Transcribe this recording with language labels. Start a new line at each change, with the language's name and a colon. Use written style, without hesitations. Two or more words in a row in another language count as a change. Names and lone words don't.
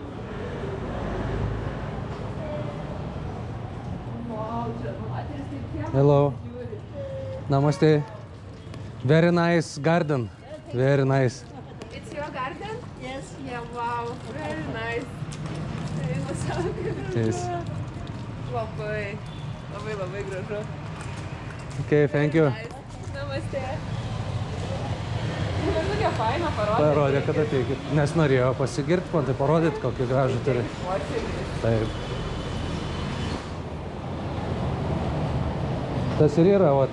English: Hello. Namaste. Very nice garden. Very nice. It's your garden? Yes. Yeah, wow. Very nice.
Lithuanian: Eina
English: Yes.
Lithuanian: Labai, labai, labai gražu.
English: Okay, thank you. Namaste.
Lithuanian: Tokia faina parodė. Parodė, kad ateikit. Nes norėjo pasigirti, man tai parodyti, kokį gražų turi. Taip. Tas ir yra, vat.